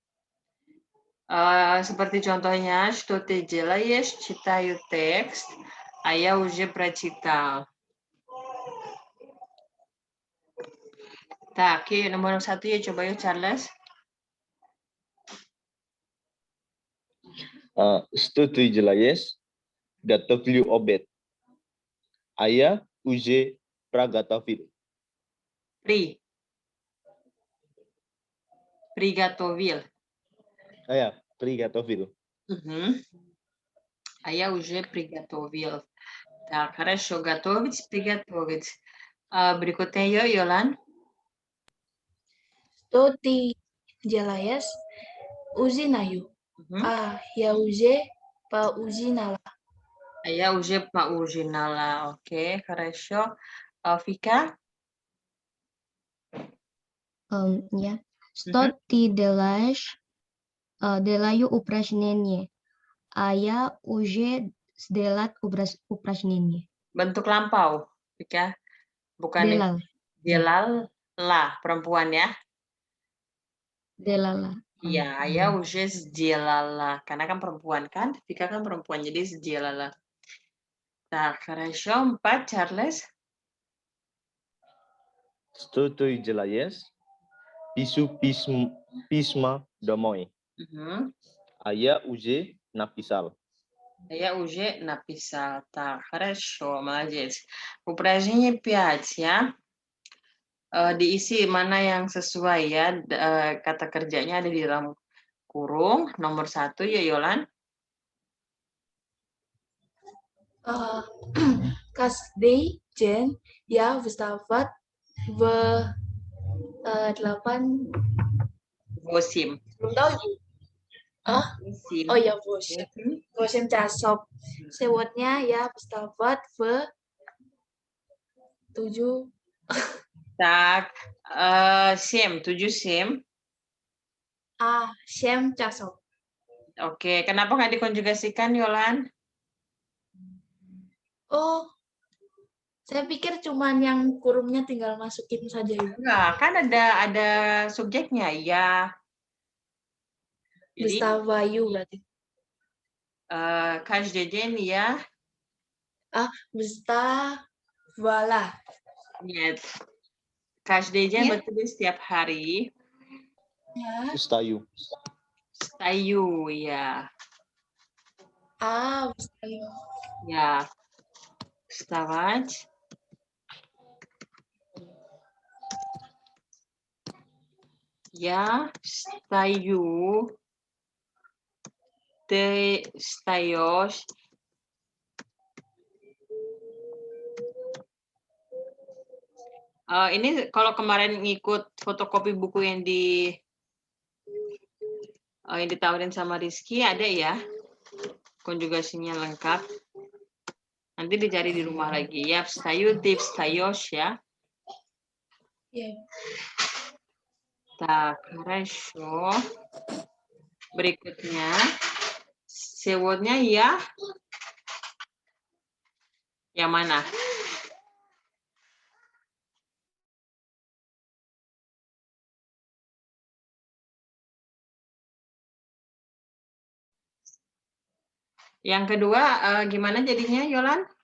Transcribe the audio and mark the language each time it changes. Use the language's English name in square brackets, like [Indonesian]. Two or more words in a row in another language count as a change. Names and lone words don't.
[Indonesian] Seperti contohnya, [Russian] что ты делаешь, читаю текст. А я уже прочитал. Так, [Indonesian] yuk, nomor 1 ya, coba yuk Charles. [Russian] Что ты делаешь? Готовлю обед. А я уже приготовил. Приготовил. А я приготовил. А я уже приготовил. Так, хорошо. Готовить, приготовить. [Indonesian] Berikutnya yuk, Yolan. [Russian] Что ты делаешь? Ужинаю. Я уже поужинала. А я уже поужинала. Окей, хорошо. Vika? Я. Что ты делаешь? Делаю упражнение. А я уже сделал упражнение. [Indonesian] Bentuk lampau, Vika. Bukan [Russian] Делал. [Indonesian] Delal lah, perempuan ya. [Russian] Делала. Iya, ya уже сделала. [Indonesian] Karena kan perempuan kan, Vika kan perempuan, jadi сделала. [Russian] Так, хорошо. 4, Charles. Что ты делаешь? Пишу письма домой. А я уже написал. Я уже написал. Так, хорошо, молодец. Упражнение 5 ya. [Indonesian] Diisi mana yang sesuai ya. Kata kerjanya ada di dalam kurung. Nomor 1 ya, Yolan. [Russian] Каждый день я вставать в 8. Vosim. [Indonesian] Belum tahu Ibu. [Russian] Vosim. Oh ya 8 часов. Сегодня я вставать в 7. Tak, 7 sim. 7 часов. [Indonesian] Oke, kenapa nggak dikonjugasikan, Yolan? Oh, saya pikir cuman yang kurungnya tinggal masukin saja Ibu. Enggak, kan ada subjeknya, ya. Jadi, [Russian] Вставаю berarti. каждый день ya. Вставала. Нет. Каждый день [Indonesian] berarti setiap hari. Ya. [Russian] Встаю. Встаю, ya. Встаю. Ya. Вставать. Я встаю. Ты встаешь. [Indonesian] Ini kalau kemarin ngikut fotokopi buku yang ditawarin sama Rizky ada ya, konjugasinya lengkap. Nanti dicari di rumah lagi. Ya, [Russian] встаю, ты встаешь ya. Так, хорошо. [Indonesian] Berikutnya, сегодня ya. Yang mana? Yang kedua, gimana jadinya, Yolan?